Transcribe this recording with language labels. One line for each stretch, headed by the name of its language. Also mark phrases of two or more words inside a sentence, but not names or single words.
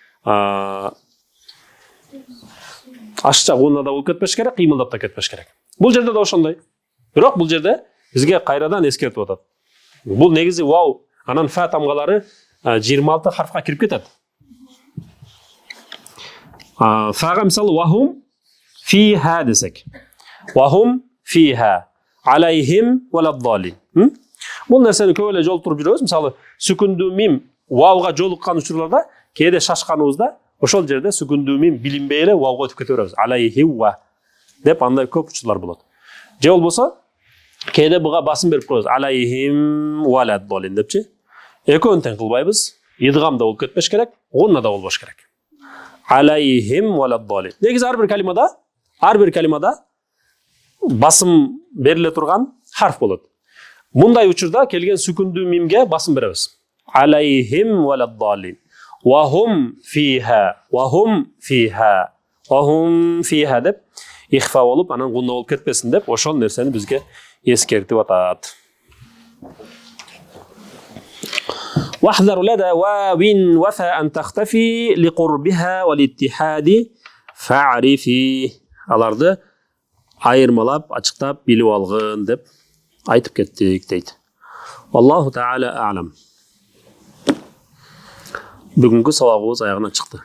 Kyrgyz: Ашча гоннада болуп кетпеш керек, кыймылдап да кетпеш керек. Бул жерде да ошондой. Бирок бул жерде бизге кайрадан эскертип атат. Бул негизи вау, анан фа тамгалары 26 харфка кирип кетет. Фага мисалы
Arabic: وهم فيها
Kyrgyz: десек.
Arabic: وهم فيها عليهم ولا الضالين.
Kyrgyz: Бул нерсени көп эле жолтуруп жүрөбүз. Мисалы сүкүндүү мим вауга жолуккан учурларда кээде шашканыбызда ошол жерде сүкүндүү мим билинбей эле вауга өтүп кете беребиз.
Arabic: عليه و
Kyrgyz: деп андай көп учурлар болот. Же болбосо кээде буга басым берип коебуз.
Arabic: عليهم ولا الضالين депчи.
Kyrgyz: Экөөнү тең кылбайбыз. Идгам да болуп кетпеш керек, гунна да болбош керек.
Arabic: عليهم ولا الضالين.
Kyrgyz: Негизи ар бир калимада басым бериле турган харф болот. Мындай учурда келген сүкүндүү мимге басым беребиз.
Arabic: عليهم ولا الضالين. وهم فيها، وهم فيها، وهم فيها
Kyrgyz: деп ихфа болуп, анан гунна болуп кетпесин деп ошол нерсени бизге эскертип атат.
Arabic: واحذر لدى واو وفى أن تختفي لقربها والاتحاد فاعرفي.
Kyrgyz: Аларды айырмалап, ачыктап билип алгын деп айтып кеттик дейт.
Arabic: الله تعالى أعلم.
Kyrgyz: Бүгүнкү сабагыбыз аягына чыкты.